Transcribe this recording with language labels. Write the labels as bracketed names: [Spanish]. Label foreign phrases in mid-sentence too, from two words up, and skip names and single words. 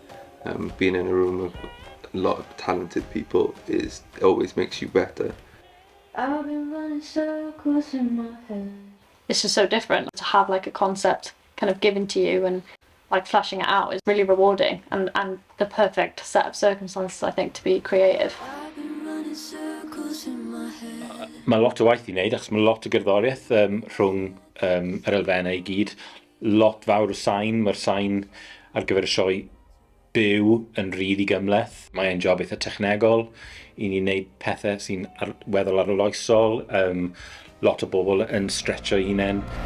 [English] Being in a room of a lot of talented people always makes you better. I've been running circles in my head. It's just so different to have like a concept kind of given to you and like flashing it out is really rewarding and the perfect set of circumstances, I think, to be creative. [Welsh] Mae lot o waith I wneud achos mae lot o gerddoriaeth rhwng yr elfennau I gyd. Lot fawr o sain, mae'r sain ar gyfer y sioe byw yn rili gymleth. Mae'n job eitha technegol I ni wneud pethau sy'n weddol arloesol, lot o bobl yn stretcho hunain.